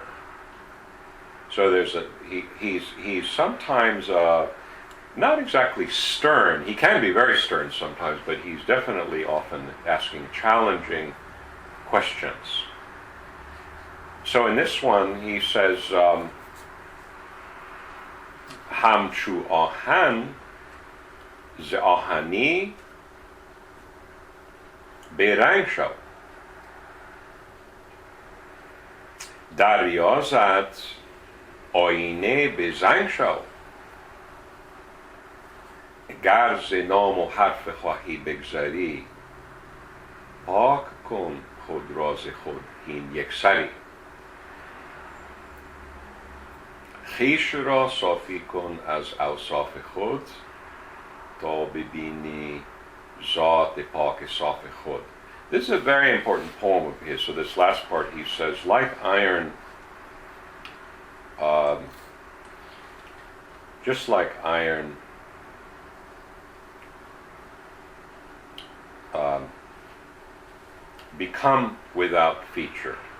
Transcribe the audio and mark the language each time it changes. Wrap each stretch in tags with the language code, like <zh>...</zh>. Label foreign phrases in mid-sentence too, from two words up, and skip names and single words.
<en>So he's sometimes not exactly stern. He can be very stern sometimes, but he's definitely often asking challenging questions. So in this one, he says,</en> <fa>همچو آهن ز آهنی بیرنگ شو. در ریاضت آینه به زنگ شو. گر ز نام و حرف خواهی بگذری پاک کن خود راز خود این یک سری. خویش را صافی کن از اوصاف خود تا ببینی ذات پاک صاف خود.</fa> <en>This is a very important poem of his. So this last part he says, like iron, just like iron become without feature.</en>